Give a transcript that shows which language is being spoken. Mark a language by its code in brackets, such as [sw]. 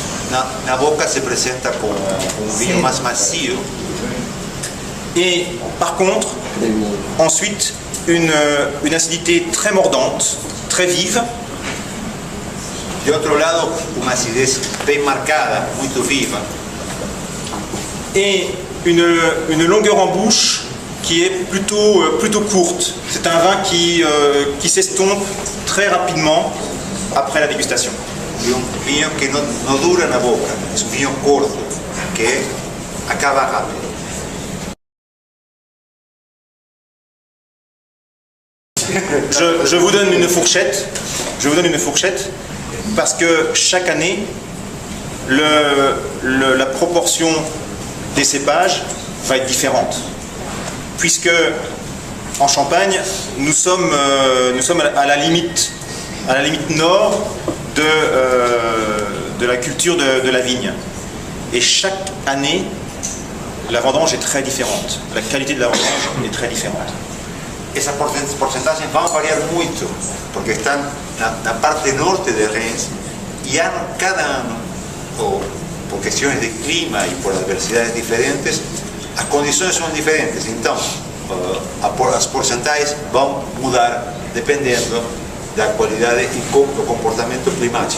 [pt] Já na boca se apresenta com um vinho mais macio. [fr] Et par contre, ensuite, une acidité très mordante, très vive. [pt] De outro lado, uma acidez bem marcada, muito viva. [fr] Et une longueur en bouche qui est plutôt courte. C'est un vin qui s'estompe très rapidement après la dégustation. [pt] E vinho que não dura na boca, é um vinho curto, que acaba rápido. [fr] Je vous donne une fourchette. Je vous donne une fourchette parce que chaque année, la proportion des cépages va être différente. Puisque en Champagne, nous sommes à la limite nord de la culture de la vigne. Et chaque année, la vendange est très différente. La qualité de la vendange est très différente. [pt] Essas porcentagens vão variar muito, porque estão na parte norte de Reims e cada ano, por questões de clima e por adversidades diferentes, as condições são diferentes. Então, as porcentagens vão mudar dependendo da qualidade e do comportamento climático.